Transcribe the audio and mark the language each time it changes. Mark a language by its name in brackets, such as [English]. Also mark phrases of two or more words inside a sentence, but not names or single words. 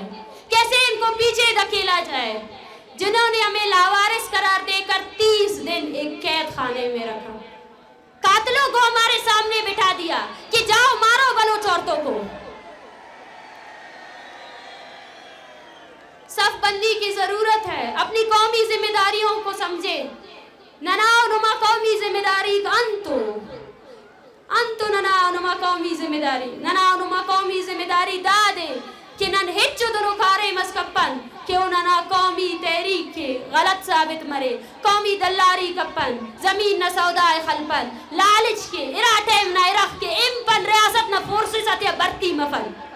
[Urdu] کیسے ان کو پیچھے دھکیلا جائے؟ جنہوں نے ہمیں لاوارث قرار دے کر 30 دن ایک قید خانے میں رکھا، قاتلوں کو ہمارے سامنے بٹھا دیا کہ جاؤ مارو بلوچ عورتوں کو. صف بندی کی ضرورت ہے. اپنی قومی ذمہ داریوں کو سمجھے. [Brahui] نناؤ نما قومی ذمہ داری انتو نناؤ نما قومی ذمہ داری نناؤ نما قومی ذمہ داری دادے کہ نن ہچو دنو کارے مسکپن کہ اننا قومی تحریک کے غلط ثابت مرے، قومی دلاری کپن زمین نہ سودائے خلپن لالچ کے اراٹیم نہ ارخ کے امپن ریاست نہ فورسز اتیا برتی مفن.